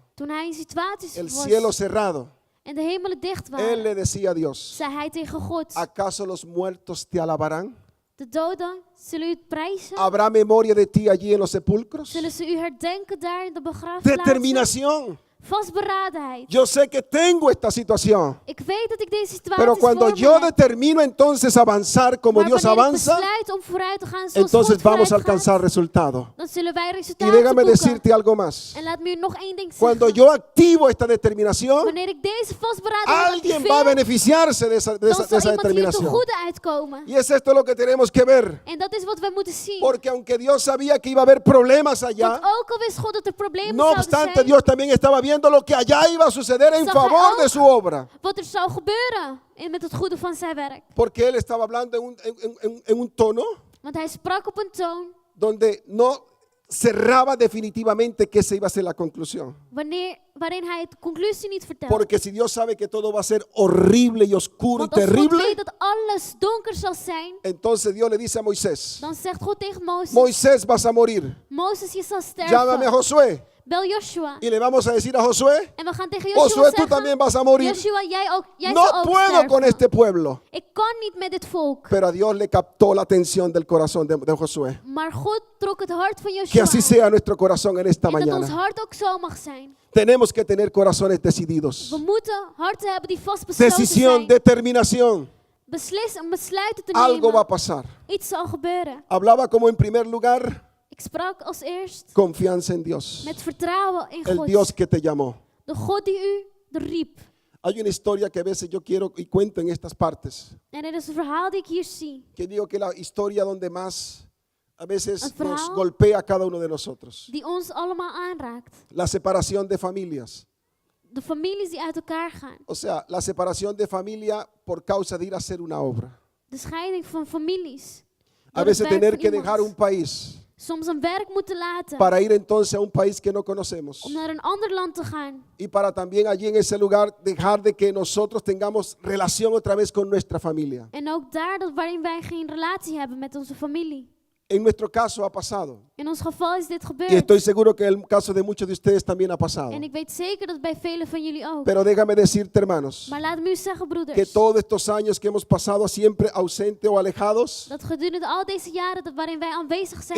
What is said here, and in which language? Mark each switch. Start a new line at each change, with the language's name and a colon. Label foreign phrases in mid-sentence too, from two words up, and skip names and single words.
Dutch: Toen hij in situaties
Spanish: el cielo
Dutch: was
Spanish: cerrado,
Dutch: en de hemelen dicht
Spanish: él
Dutch: waren,
Spanish: le decía a Dios,
Dutch: zei hij tegen God,
Spanish: ¿acaso los muertos te alabarán?
Dutch: de doden zullen u prijzen?
Spanish: ¿Habrá memoria de ti allí en los sepulcros?
Dutch: Zullen ze u herdenken daar in de begraafplaats?
Spanish: Determinación.
Dutch: Vastberadenheid.
Spanish: Yo sé que tengo esta situación,
Dutch: Ik weet dat ik deze situatie
Spanish: pero cuando
Dutch: voor me
Spanish: yo
Dutch: heb.
Spanish: determino entonces avanzar como
Dutch: Maar
Spanish: Dios
Dutch: wanneer ik
Spanish: avanza,
Dutch: besluit om vooruit te gaan zoals
Spanish: entonces
Dutch: God
Spanish: vamos a
Dutch: vooruit gaat,
Spanish: alcanzar resultado.
Dutch: dan zullen wij
Spanish: Y
Dutch: resultaten
Spanish: déjame
Dutch: boeken.
Spanish: decirte algo más.
Dutch: En laat me u nog één ding
Spanish: Cuando
Dutch: zeggen.
Spanish: yo activo esta determinación,
Dutch: Wanneer ik deze vastberadenheid
Spanish: alguien va a
Dutch: activeer,
Spanish: beneficiarse de esa
Dutch: dan zal iemand hier ten
Spanish: determinación.
Dutch: goede uitkomen.
Spanish: Y es esto lo que tenemos que ver.
Dutch: En dat is wat wij moeten zien.
Spanish: Porque aunque Dios sabía que iba a haber problemas allá,
Dutch: Want ook al wist God dat er problemen
Spanish: no
Dutch: zouden
Spanish: obstante
Dutch: zijn,
Spanish: Dios también estaba viendo lo que allá iba a suceder en
Dutch: Zag hij
Spanish: favor
Dutch: ook
Spanish: de su obra.
Dutch: wat er zou gebeuren met het goede van zijn werk.
Spanish: Porque él estaba hablando en un tono
Dutch: Want hij sprak op een toon
Spanish: donde no cerraba definitivamente que esa iba a ser la conclusión.
Dutch: waarin hij de conclusie niet vertelt.
Spanish: Porque si Dios sabe que todo va a ser horrible y oscuro y
Dutch: Want als God
Spanish: terrible,
Dutch: weet dat alles donker zal zijn,
Spanish: entonces Dios le dice a Moisés,
Dutch: dan zegt God tegen Mozes,
Spanish: Moisés, vas a morir.
Dutch: Mozes, je zal
Spanish: Llámame a
Dutch: sterven.
Spanish: Josué.
Dutch: Bel Joshua.
Spanish: Y le vamos a decir a Josué,
Dutch: En we gaan tegen Joshua
Spanish: Josué, tú
Dutch: zeggen,
Spanish: también vas a morir.
Dutch: Joshua, jij zal
Spanish: No
Dutch: ook
Spanish: puedo
Dutch: sterven.
Spanish: con este pueblo.
Dutch: Ik kan niet met dit volk.
Spanish: Pero a Dios le captó la atención del corazón de Josué.
Dutch: Maar God trok het hart van
Spanish: Que
Dutch: Joshua
Spanish: así
Dutch: aan.
Spanish: sea nuestro corazón en esta
Dutch: En dat ons
Spanish: mañana.
Dutch: hart ook zo mag zijn.
Spanish: Tenemos que tener corazones decididos.
Dutch: We moeten harten hebben die vastbesloten
Spanish: Decisión,
Dutch: zijn.
Spanish: determinación.
Dutch: Om besluiten te
Spanish: Algo va a
Dutch: nemen.
Spanish: pasar.
Dutch: Iets zal gebeuren.
Spanish: Hablaba como en primer lugar
Dutch: Ik sprak als eerst
Spanish: confianza en Dios.
Dutch: met vertrouwen in
Spanish: El
Dutch: God.
Spanish: Dios que te llamó.
Dutch: De God die u riep.
Spanish: Hay una historia que a veces yo quiero y cuento en estas partes.
Dutch: En er is een verhaal die ik hier zie.
Spanish: Que digo que la historia donde más a veces
Dutch: ¿El verhaal?
Spanish: nos golpea a cada uno de nosotros.
Dutch: Die ons allemaal aanraakt.
Spanish: La separación de familias.
Dutch: De families die uit elkaar gaan.
Spanish: O sea, la separación de familia por causa de ir a hacer una obra.
Dutch: De scheiding van families.
Spanish: A
Dutch: Door het
Spanish: veces
Dutch: werk
Spanish: tener
Dutch: van
Spanish: que
Dutch: iemand.
Spanish: dejar un país
Dutch: Soms een werk moeten laten.
Spanish: para ir entonces a un país que no conocemos.
Dutch: Om naar een ander land te gaan.
Spanish: Y para también allí en ese lugar dejar de que nosotros tengamos relación otra vez con nuestra familia.
Dutch: En ook daar waarin wij geen relatie hebben met onze familie.
Spanish: En nuestro caso ha pasado.
Dutch: In ons geval is dit
Spanish: Y
Dutch: gebeurd.
Spanish: estoy seguro que en el caso de muchos de ustedes también ha pasado.
Dutch: En ik weet zeker dat bij velen van jullie ook.
Spanish: Pero déjame decirte, hermanos,
Dutch: Maar laat me u zeggen,
Spanish: que
Dutch: broeders,
Spanish: todos estos años que hemos pasado siempre ausente o alejados,
Dutch: dat gedurende al deze jaren waarin wij aanwezig zijn